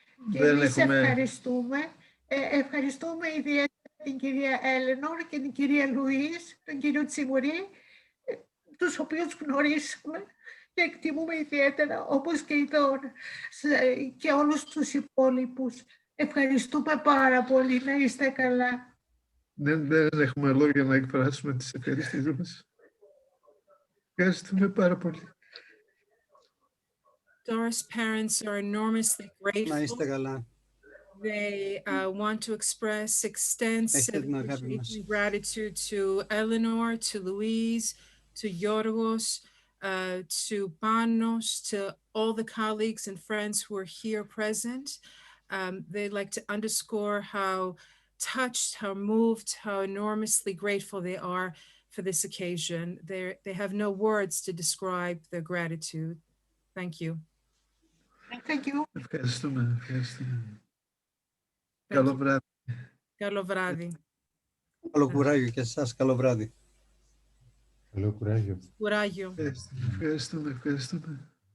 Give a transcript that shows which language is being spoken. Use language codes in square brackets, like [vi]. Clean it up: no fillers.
[el] Και εμείς ευχαριστούμε. Ευχαριστούμε ιδιαίτερα την κυρία Έλενορ και την κυρία Λουίς, τον κύριο Τσιμουρή, τους οποίους γνωρίσαμε και εκτιμούμε ιδιαίτερα, όπως και η Δώρα, και όλους τους υπόλοιπους. Ευχαριστούμε πάρα πολύ. Να είστε καλά. Δεν έχουμε λόγια να εκφράσουμε τις ευχαριστήσεις μας. Ευχαριστούμε πάρα πολύ. [en] Dora's parents are enormously [el] Να [en] grateful. [el] είστε καλά. [en] They want to express extensive appreciation and gratitude to Eleanor, to Louise, to Yorgos, to Panos, to all the colleagues and friends who are here present. They like to underscore how touched, how moved, how enormously grateful they are for this occasion. They have no words to describe their gratitude. Thank you. Thank you. [el] Ευχαριστούμε, ευχαριστούμε. Καλό βράδυ. Καλό βράδυ. Καλό κουράγιο και εσάς, καλό βράδυ. Καλό κουράγιο. Κουράγιο. Ευχαριστούμε, ευχαριστούμε.